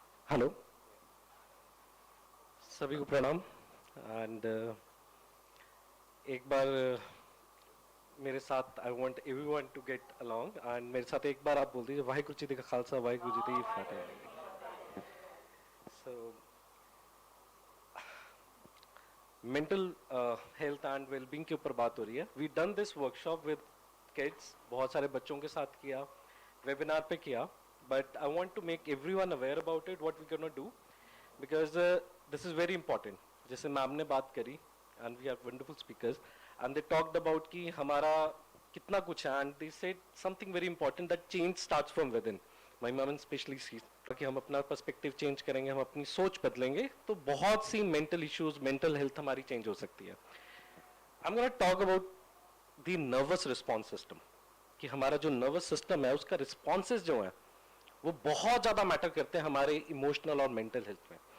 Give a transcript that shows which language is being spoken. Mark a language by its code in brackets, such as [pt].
[hi] Hello सभी को प्रणाम एंड एक बार मेरे साथ [en] I want everyone to get along [hi] and मेरे साथ एक बार आप बोल दीजिए वाहिगुरु जी का खालसा वाहिगुरु जी की फतेह. So mental health and wellbeing के ऊपर बात हो रही है. [en] we done this workshop with kids, [hi] बहुत सारे बच्चों के साथ किया, वेबिनार पे किया. [en] But I want to make everyone aware about it, what we're going to do, because this is very important. [hi] जैसे मैम ने बात करी, [en] and we have wonderful speakers, and they talked about [hi] कि हमारा कितना कुछ है, [en] and they said something very important, that change starts from within. My mom especially sees [hi] कि हम अपना perspective change करेंगे, हम अपनी सोच बदलेंगे, तो बहुत सी mental issues, mental health हमारी change हो सकती है. [en] I'm going to talk about the nervous response system, [hi] कि हमारा जो nervous system है, उसका responses जो है, वो बहुत ज्यादा मैटर करते हैं हमारे इमोशनल और मेंटल हेल्थ में.